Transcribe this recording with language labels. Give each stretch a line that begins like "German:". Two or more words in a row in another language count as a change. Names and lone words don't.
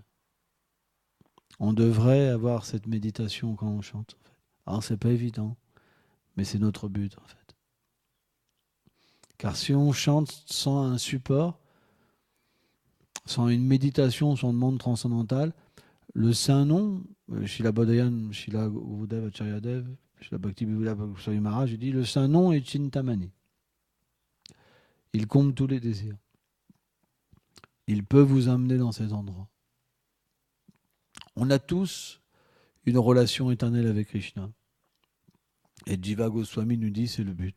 French: On devrait avoir cette méditation quand on chante. En fait. Alors c'est pas évident, mais c'est notre but en fait. Car si on chante sans un support, sans une méditation sur le monde transcendantal, le saint nom, Srila Bodhayan, Srila Gurudev Acharyadev, Srila Bhakti Vivedha Swami Maharaj, il dit le saint nom est Chintamani. Il comble tous les désirs. Il peut vous amener dans ces endroits. On a tous une relation éternelle avec Krishna. Et Jiva Goswami nous dit c'est le but.